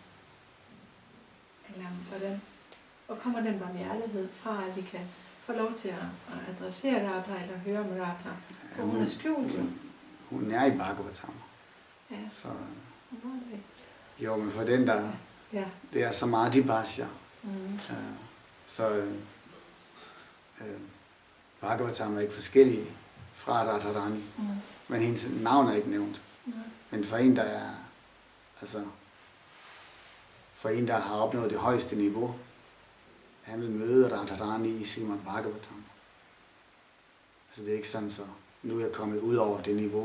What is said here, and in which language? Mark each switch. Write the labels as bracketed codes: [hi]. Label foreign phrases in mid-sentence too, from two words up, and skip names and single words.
[da] Eller hvordan? Og kommer den barmhjertighed fra, at vi kan få lov til at adressere Radha, eller høre om Radha? For hun er skjult jo. Hun er i Bhagavatam. Ja. Så, det. jo, men for den der, ja. Det er Samadhi Bhashya. Mm. Bhagavatam er ikke forskellige fra Radharani, men hendes navn er ikke nævnt. Men for en, der er, altså, for en, der har opnået det højeste niveau, han vil møde Radharani i Srimad Bhagavatam. Altså det er ikke sådan, så nu er jeg kommet ud over det niveau.